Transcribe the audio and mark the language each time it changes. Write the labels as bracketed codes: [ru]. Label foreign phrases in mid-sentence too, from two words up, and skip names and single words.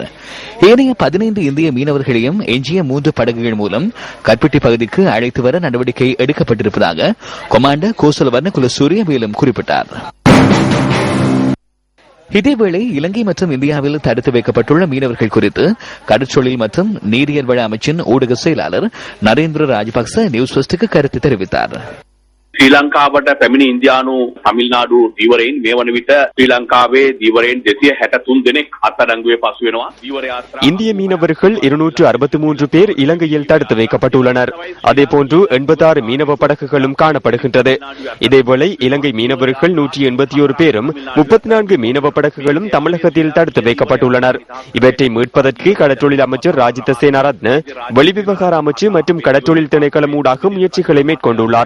[ta] ஏனைய 15 இந்திய மீனவர்களையும் எஞ்சிய 3 படகுகள் மூலம் கற்பிட்டி பகுதிக்கு அழைத்து வர நடவடிக்கை எடுக்கப்பட்டிருப்பதாக கமாண்டர் கோசல வர்ணகுலசூரிய மேலும் குறிப்பிட்டார். இதேவேளை இலங்கை மற்றும் இந்தியாவில் தடுத்து வைக்கப்பட்டுள்ள மீனவர்கள் குறித்து கடற்றொழில் மற்றும் நீரியல் வள அமைச்சின் ஊடக செயலாளர் நரேந்திர ராஜபக்ச நியூஸ் ஃபர்ஸ்டுக்கு கருத்து தெரிவித்தார். [si] ශ්‍රී ලංකාවට පැමිණි ඉන්දියානු තමිල්නාඩු දීවරයින් මේ වන විට ශ්‍රී ලංකාවේ දීවරයින් 263 දෙනෙක් අත්අඩංගුවේ පසු වෙනවා. දීවර යාත්‍රා [ta] இந்திய மீனவர்கள் 263 பேர் இலங்கையில் தடுத்து வைக்கப்பட்டுள்ளனர். அதேபோன்று 86 மீனவ படகுகளும் காணப்படுகின்றது. இதேவேளை இலங்கை மீனவர்கள் 181 பேரும் 34 மீனவ படகுகளும் தமிழகத்தில் தடுத்து வைக்கப்பட்டுள்ளனர். இவற்றை மீட்பதற்கு கடற்றொழில் அமைச்சர் ராஜித சேனாரத்ன, வெளிவிவகார அமைச்சு மற்றும் கடற்றொழில் திணைக்களம் ஊடாக முயற்சிகளை மேற்கொண்டுள்ளார்.